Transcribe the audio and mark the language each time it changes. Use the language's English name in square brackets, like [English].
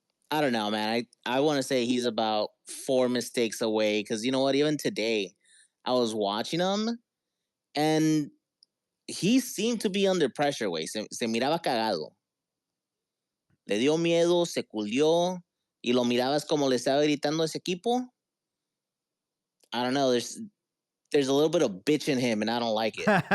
[English] I don't know, man. I want to say he's about 4 mistakes away because you know what? Even today, I was watching him and he seemed to be under pressure, güey. [Spanish] Se miraba cagado. Le dio miedo, se culió y lo mirabas como le estaba gritando a ese equipo. [English] I don't know. There's a little bit of bitch in him, and I don't like it.